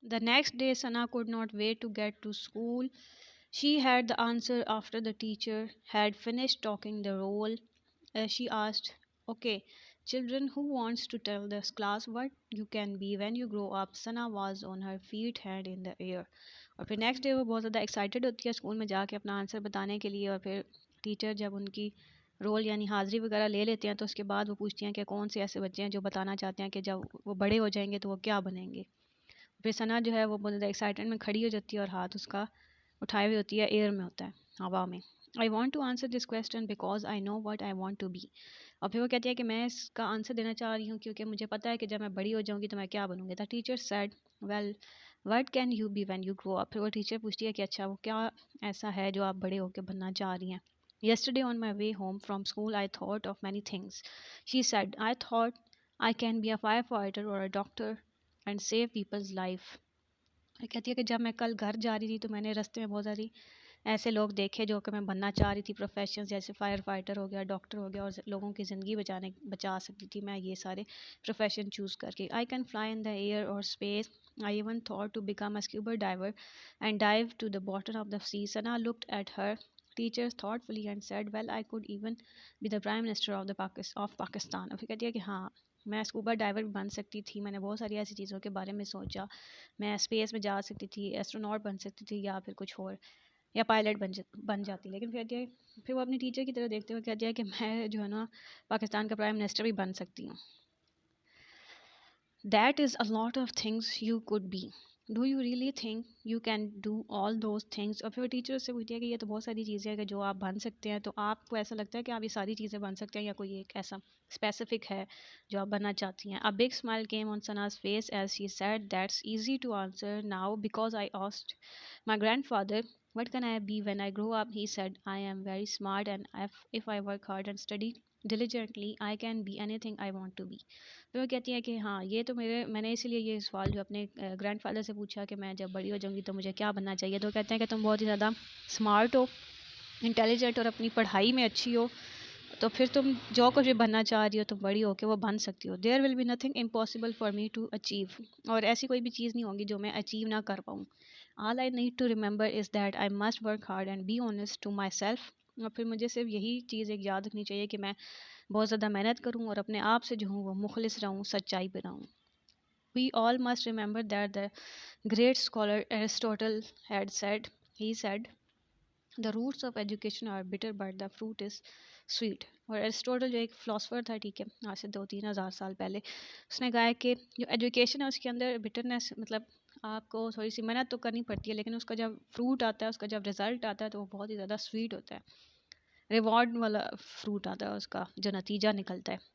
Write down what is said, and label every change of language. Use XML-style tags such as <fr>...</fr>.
<en>The next day, Sana could not wait to get to school. She had the answer after the teacher had finished talking the roll. She asked, "Okay, children, who wants to tell this class what you can be when you grow up?" Sana was on her feet, hand in the air.</en> <ur>اور پھر next day وہ بہت زیادہ excited ہوتی ہے school میں جا کے اپنا آنسر بتانے کے لیے. اور پھر ٹیچر جب ان کی رول یعنی حاضری وغیرہ لے لیتے ہیں تو اس کے بعد وہ پوچھتی ہیں کہ کون سے ایسے بچے ہیں جو بتانا چاہتے ہیں کہ جب وہ بڑے ہو جائیں گے تو وہ کیا بنیں گے. پھر ثنا جو ہے وہ بہت زیادہ ایکسائٹیڈ میں کھڑی ہو جاتی ہے اور ہاتھ اس کا اٹھائے ہوئی ہوتی ہے, ایئر میں ہوتا ہے, ہوا میں.</ur> <en>I want to answer this question because I know what I want to be.</en> <ur>اور پھر وہ کہتی ہے کہ میں اس کا آنسر دینا چاہ رہی ہوں کیونکہ مجھے پتہ ہے کہ جب میں بڑی ہو جاؤں گی تو میں کیا بنوں گی.</ur> <en>The teacher said, well what can you be when you grow up.</en> <ur>پھر وہ ٹیچر پوچھتی ہے کہ اچھا وہ کیا ایسا ہے جو آپ بڑے ہو کے بننا چاہ رہی ہیں.</ur> <en>Yesterday on my way home from school I thought of many things. She said, I thought I can be a fire fighter or a doctor and save peoples life.</en> <ur>کہتی ہے کہ جب میں کل گھر جا رہی تھی تو میں نے رستے میں بہت ساری ایسے لوگ دیکھے جو کہ میں بننا چاہ رہی تھی پروفیشنز, جیسے فائر فائٹر ہو گیا, ڈاکٹر ہو گیا, اور لوگوں کی زندگی بچا سکتی تھی میں یہ سارے پروفیشن چوز کر کے.</ur> <en>I can fly in the air or space. I even thought to become a scuba diver and dive to the bottom of the sea. Sana looked at her teacher thoughtfully and said, well I could even be the prime minister of Pakistan.</en> <ur>اور پھر کہتی ہے کہ ہاں میں scuba driver بھی بن سکتی تھی. میں نے بہت ساری ایسی چیزوں کے بارے میں سوچا. میں اسپیس میں جا سکتی تھی, ایسٹروناٹ بن سکتی تھی, یا پھر کچھ اور, یا پائلٹ بن جاتی. لیکن پھر وہ اپنی ٹیچر کی طرف دیکھتے ہوئے کہتی ہے کہ میں جو ہے نا پاکستان کا پرائم منسٹر بھی بن سکتی ہوں.</ur> <en>That is a lot of things you could be. Do you really think you can do all those things.</en> <ur>اور پھر وہ ٹیچر سے پوچھتی ہے کہ یہ تو بہت ساری چیزیں ہیں کہ جو آپ بن سکتے ہیں, تو آپ کو ایسا لگتا ہے کہ آپ یہ ساری چیزیں بن سکتے ہیں یا کوئی ایک ایسا اسپیسیفک ہے جو آپ بننا چاہتی ہیں.</ur> <en>A big smile came on Sana's face as she said, that's easy to answer now because I asked my grandfather, what can I be when I grow up? He said, I am very smart and if I work hard and study diligently, I can be anything I want to be.</en> <ur>پھر وہ کہتی ہے کہ ہاں یہ تو میں نے اسی لیے یہ سوال جو اپنے گرینڈ فادر سے پوچھا کہ میں جب بڑی ہو جاؤں گی تو مجھے کیا بننا چاہیے, تو کہتے ہیں کہ تم بہت ہی زیادہ اسمارٹ ہو, انٹیلیجنٹ اور اپنی پڑھائی میں اچھی ہو, تو پھر تم جو کچھ بھی بننا چاہ رہی ہو تم بڑی ہو کے وہ بن سکتی ہو.</ur> <en>There will be nothing impossible for me to achieve.</en> <ur>اور ایسی کوئی بھی چیز نہیں ہوگی جو میں اچیو نہ کر پاؤں.</ur> <en>All I need to remember is that I must work hard and be honest to myself.</en> <ur>اور پھر مجھے صرف یہی چیز ایک یاد رکھنی چاہیے کہ میں بہت زیادہ محنت کروں اور اپنے آپ سے جو ہوں وہ مخلص رہوں, سچائی پہ رہوں.</ur> <en>We all must remember that the great scholar Aristotle had said, he said, the roots of education are bitter but the fruit is sweet.</en> <ur>اور ایرسٹوٹل جو ایک فلاسفر تھا, ٹھیک ہے, آج سے 2-3 ہزار سال پہلے, اس نے کہا ہے کہ جو ایجوکیشن ہے اس کے اندر بٹرنس, مطلب آپ کو تھوڑی سی محنت تو کرنی پڑتی ہے لیکن اس کا جب فروٹ آتا ہے, اس کا جب رزلٹ آتا ہے تو وہ بہت ہی زیادہ سویٹ ہوتا ہے, ریوارڈ والا فروٹ آتا ہے اس کا جو نتیجہ نکلتا ہے.</ur>